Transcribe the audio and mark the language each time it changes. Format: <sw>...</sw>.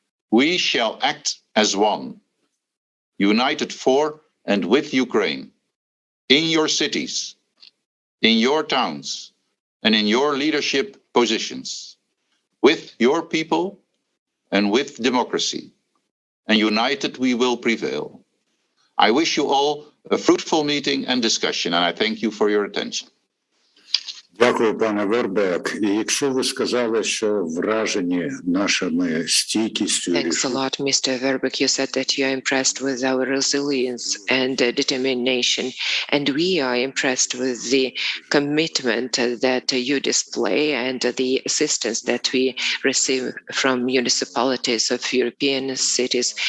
<en>We shall act as one, united for and with Ukraine, in your cities, in your towns, and in your leadership positions, with your people and with democracy. And united we will prevail. I wish you all a fruitful meeting and discussion, and I thank you for your attention.</en> <uk>Дякую, пане Вербек. І якщо ви сказали, що вражені нашими стійкістю,</uk> <en>Thanks a lot, Mr. Verbeek. You said that you are impressed with our resilience and determination, and we are impressed with the commitment that you display and the assistance that we receive from municipalities of European cities.</en>